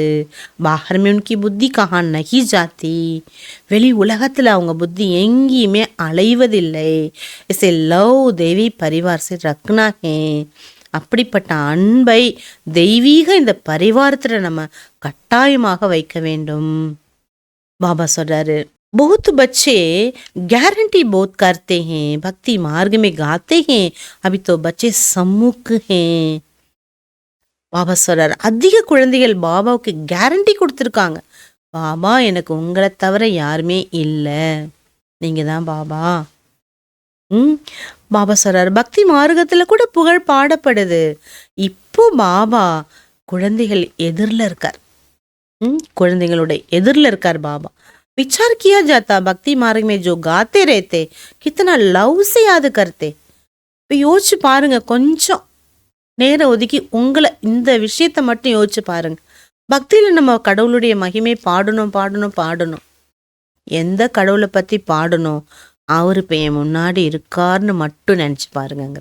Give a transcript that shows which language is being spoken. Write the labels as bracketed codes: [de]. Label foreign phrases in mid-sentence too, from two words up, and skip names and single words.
[hi] बाहर में उनकी बुद्धि कहाँ नहीं जाती, [ta] வெளி உலகத்தில் அவங்க புத்தி எங்கேயுமே அலைவதில்லை. [hi] इसे लव दैवी परिवार से रखना है, [ta] அப்படிப்பட்ட அன்பை தெய்வீக இந்த பரிவாரத்துல நம்ம கட்டாயமாக வைக்க வேண்டும். பாபா சொல்றாரு, [hi] बहुत बच्चे गारंटी बहुत करते हैं, भक्ति मार्ग में गाते हैं, अभी तो बच्चे सम्मुख हैं. [ta] பாபா சொல்றாரு, அதிக குழந்தைகள் பாபாவுக்கு கேரண்டி கொடுத்துருக்காங்க. பாபா, எனக்கு உங்களை தவிர யாருமே இல்லை, நீங்க தான் பாபா. பாபா சொல்றாரு, பக்தி மார்க்கத்துல கூட புகழ் பாடப்படுது. இப்போ பாபா குழந்தைகள் எதிரில் இருக்கார். குழந்தைங்களுடைய எதிரில் இருக்கார் பாபா. [hi] विचार किया जाता भक्ति मार्ग में जो गाते रहते कितना लव से याद करते. [ta] இப்போ யோசிச்சு பாருங்க, கொஞ்சம் நேரம் ஒதுக்கி உங்களை இந்த விஷயத்தை மட்டும் யோசிச்சு பாருங்க. பக்தியில நம்ம கடவுளுடைய மகிமை பாடணும் பாடணும் பாடணும். எந்த கடவுளை பத்தி பாடணும்? அவரு இப்போ என் முன்னாடி இருக்காருன்னு மட்டும் நினைச்சு பாருங்கிற.